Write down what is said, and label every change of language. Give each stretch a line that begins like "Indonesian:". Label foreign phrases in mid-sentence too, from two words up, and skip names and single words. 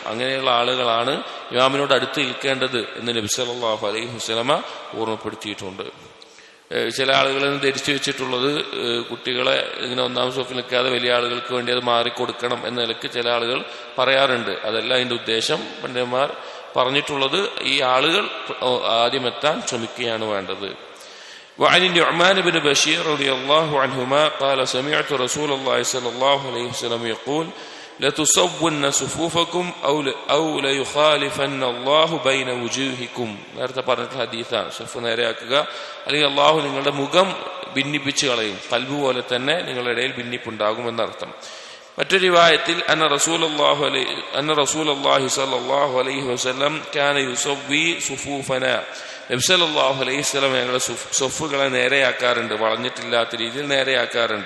Malayalam: അങ്ങനെയുള്ള ആളുകളാണ് ഇമാമിനോട് അടുത്ത് നിൽക്കേണ്ടത് എന്ന് നബി
Arabic: صلى الله عليه وسلم
Malayalam: ഓർമ്മപ്പെടുത്തിയിട്ടുണ്ട്. ചില ആളുകൾ ധരിച്ചു വെച്ചിട്ടുള്ളത് കുട്ടികളെ ഇങ്ങനെ ഒന്നാം സോഫിൽ നിൽക്കാതെ വലിയ ആളുകൾക്ക് വേണ്ടി അത് മാറിക്കൊടുക്കണം എന്ന നിലക്ക് ചില ആളുകൾ പറയാറുണ്ട്. അതല്ല അതിന്റെ ഉദ്ദേശം. പണ്ഡിതന്മാർ പറഞ്ഞിട്ടുള്ളത് ഈ ആളുകൾ ആദ്യം എത്താൻ ശ്രമിക്കുകയാണ് വേണ്ടത്.
Arabic: وعن النعمان بن بشير رضي الله عنهما قال سمعت رسول الله صلى الله عليه وسلم يقول لتصون صفوفكم أو ليخالفن الله بين وجوهكم.
Malayalam: നേരത്തെ പറഞ്ഞ ഹദീസാണ്. സഫ് നേരെയാക്കുക, അല്ലെങ്കിൽ അള്ളാഹു നിങ്ങളുടെ മുഖം ഭിന്നിപ്പിച്ച് കളയും, കൽബ് പോലെ തന്നെ നിങ്ങളുടെ ഇടയിൽ ഭിന്നിപ്പുണ്ടാകുമെന്നർത്ഥം. മറ്റൊരു റിവായത്തിൽ
Arabic: أن رسول الله صلى الله عليه وسلم كان يسوي صفوفنا,
Malayalam: നബി
Arabic: صلى الله عليه وسلم
Malayalam: ഞങ്ങളുടെ സഫുകളെ നേരെയാക്കാറുണ്ട്, വളഞ്ഞിട്ടില്ലാത്ത രീതിയിൽ നേരെയാക്കാറുണ്ട്.